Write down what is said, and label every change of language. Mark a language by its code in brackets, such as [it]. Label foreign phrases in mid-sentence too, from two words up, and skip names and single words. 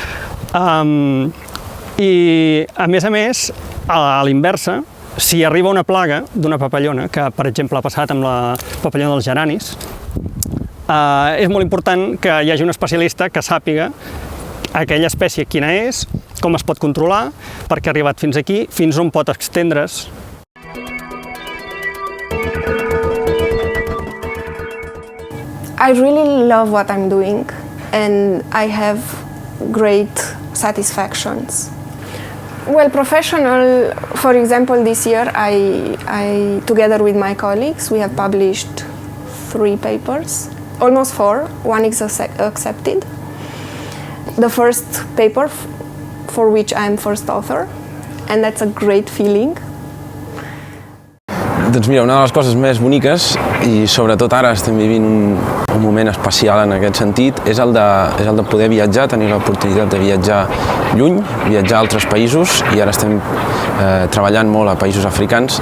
[ca] i a més, a l'inversa, si arriba una plaga d'una papallona, que per exemple ha passat amb la papallona dels geranis, és molt important que hi hagi un especialista que sàpiga aquella espècie quina és, com es pot controlar, perquè ha arribat fins aquí, fins on pot estendre's. [en] I really love what I'm doing and I have great satisfactions. Well, professional, for example, this year I together with my colleagues, we have published 3 papers, almost 4, one is accepted. The first paper for which I'm first author, and that's a great feeling. [ca] Doncs mira, una de les coses més boniques, i sobretot ara estem vivint un moment especial en aquest sentit, és el de poder viatjar, tenir l'oportunitat de viatjar lluny, viatjar a altres països, i ara estem treballant molt a països africans.